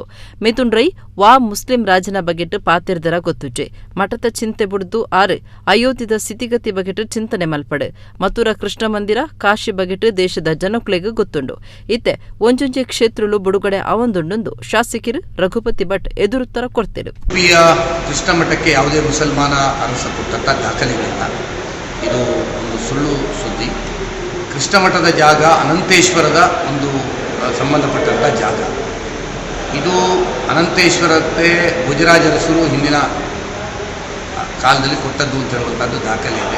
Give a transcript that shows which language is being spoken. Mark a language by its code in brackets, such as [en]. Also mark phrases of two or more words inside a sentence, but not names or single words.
[tcy] ಮಿಥುನ್ ರೈ ವಾ ಮುಸ್ಲಿಂ ರಾಜನ ಬಗೆಟ್ ಪಾತಿರ್ದರ ಗೊತ್ತುಜೆ ಮಠದ ಚಿಂತೆ ಬುಡ್ದು ಆರು ಅಯೋಧ್ಯದ ಸ್ಥಿತಿಗತಿ ಬಗೆಟ್ ಚಿಂತನೆ ಮಲ್ಪಡೆ ಮಥುರಾ ಕೃಷ್ಣ ಮಂದಿರ ಕಾಶಿ ಬಗೆಟ್ ದೇಶದ ಜನಕ್ಲೆಗೆ ಗೊತ್ತುಂಡು ಇತ್ತೆ ಒಂಜೊಂಜೆ ಕ್ಷೇತ್ರಲು ಬುಡುಗಡೆ ಅವೊಂದುಂಡು ಶಾಸಕರು ರಘುಪತಿ ಭಟ್ ಎದುರುತ್ತರ ಕೊಡ್ತೇರು. [kn] ಕೃಷ್ಣ ಮಠಕ್ಕೆ ಯಾವುದೇ ಮುಸಲ್ಮಾನ ಅರಸ ಕೊಟ್ಟಂತ ದಾಖಲೆಗಳಿಲ್ಲ. ಇದು ಒಂದು ಸುಳ್ಳು ಸುದ್ದಿ. ಕೃಷ್ಣ ಮಠದ ಜಾಗ ಅನಂತೇಶ್ವರದ ಒಂದು ಸಂಬಂಧಪಟ್ಟಂಥ ಜಾಗ. ಇದು ಅನಂತೇಶ್ವರಕ್ಕೆ ಗುಜರಾಜ ಅರಸರು ಹಿಂದಿನ ಕಾಲದಲ್ಲಿ ಕೊಟ್ಟದ್ದು ಅಂತ ಹೇಳುವಂಥದ್ದು ದಾಖಲೆ ಇದೆ.